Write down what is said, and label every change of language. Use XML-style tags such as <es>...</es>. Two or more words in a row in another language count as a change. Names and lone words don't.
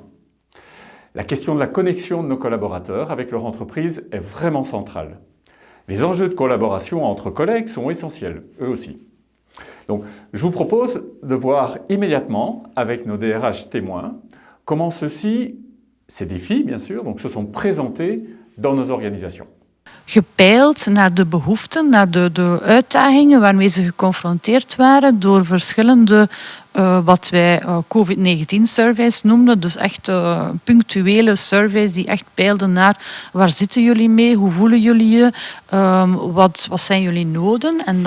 <fr>La question de la connexion de nos collaborateurs avec leur entreprise est vraiment centrale. Les enjeux de collaboration entre collègues sont essentiels, eux aussi. Donc, je vous propose de voir immédiatement, avec nos DRH témoins, comment ces défis, bien sûr, se sont présentés dans nos organisations.</fr> <nl>Gepeild naar de behoeften, naar de uitdagingen waarmee ze geconfronteerd waren door verschillende wat wij COVID-19-surveys noemden. Dus echt punctuele surveys die echt peilden naar waar zitten jullie mee, hoe voelen jullie je, wat zijn jullie noden.</nl>